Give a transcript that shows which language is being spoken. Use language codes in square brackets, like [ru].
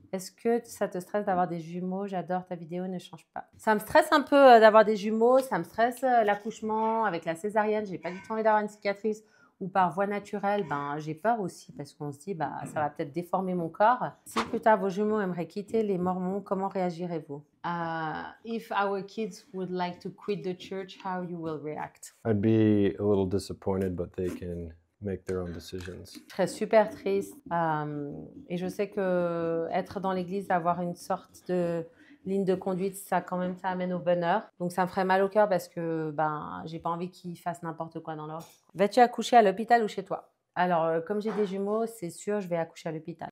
[fr] Est-ce que ça te stresse d'avoir des jumeaux? J'adore ta vidéo, ne change pas. Ça me stresse un peu d'avoir des jumeaux, ça me stresse l'accouchement avec la césarienne. J'ai pas du tout envie d'avoir une cicatrice ou par voie naturelle. Ben, j'ai peur aussi parce qu'on se dit, bah, ça va peut-être déformer mon corps. Si plus tard vos jumeaux aimeraient quitter les Mormons, comment réagirez-vous? [en] If our kids would like to quit the church, how you will react? I'd be a little disappointed, but they can make their own decisions. [fr] Je serais super triste. Et je sais que être dans l'église, avoir une sorte de ligne de conduite, ça quand même, ça amène au bonheur. Donc ça me ferait mal au cœur parce que ben, j'ai pas envie qu'ils fassent n'importe quoi dans leur vie. Vas-tu accoucher à l'hôpital ou chez toi? Alors, comme j'ai des jumeaux, c'est sûr, je vais accoucher à l'hôpital.